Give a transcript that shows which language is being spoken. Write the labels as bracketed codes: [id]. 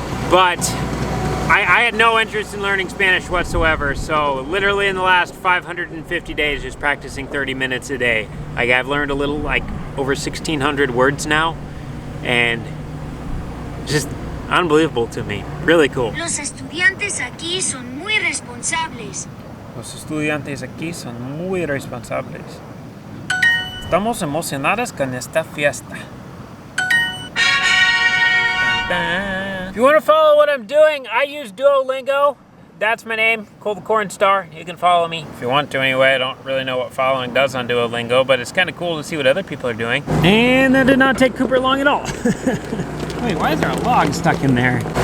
[en] But I had no interest in learning Spanish whatsoever, so literally in the last 550 days just practicing 30 minutes a day. Like I've learned a little, like over 1,600 words now, and just unbelievable to me. Really cool. [es] Los estudiantes aquí son muy responsables. Los estudiantes aquí son muy responsables. Estamos emocionadas con esta fiesta. [en] If you want to follow what I'm doing, I use Duolingo. That's my name, Cole the Corn Star. You can follow me if you want to anyway. I don't really know what following does on Duolingo, but it's kind of cool to see what other people are doing. And that did not take Cooper long at all. Wait, why is there a log stuck in there?